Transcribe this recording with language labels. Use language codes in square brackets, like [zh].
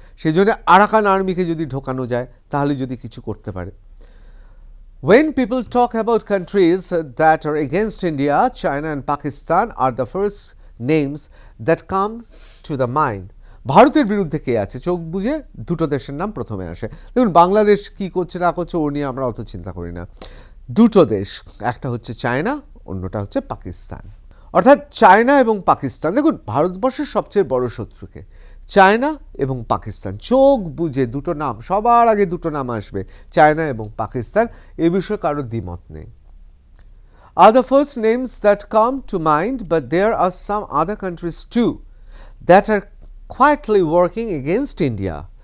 [bn] সেই জন্য আরাকান আর্মিকে যদি ঢোকানো যায় তাহলে যদি কিছু করতে পারে। [en] When people talk about countries that are against India, China and Pakistan are the first names that come to the mind. [bn] ভারতের বিরুদ্ধে কে আছে, চোখ বুঝে দুটো দেশের নাম প্রথমে আসে। দেখুন, বাংলাদেশ কি করছে না করছে ও নিয়ে আমরা অত চিন্তা করি না। দুটো দেশ, একটা হচ্ছে চায়না, অন্যটা হচ্ছে পাকিস্তান। অর্থাৎ চায়না এবং পাকিস্তান, দেখুন ভারতবর্ষের সবচেয়ে বড় শত্রুকে চায়না এবং পাকিস্তান, চোখ বুঝে দুটো নাম, সবার আগে দুটো নাম আসবে, চায়না এবং পাকিস্তান, এ বিষয়ে কারোর দ্বিমত নেই। [en] Are the first names that come to mind, but there are some other countries too that are quietly working against India.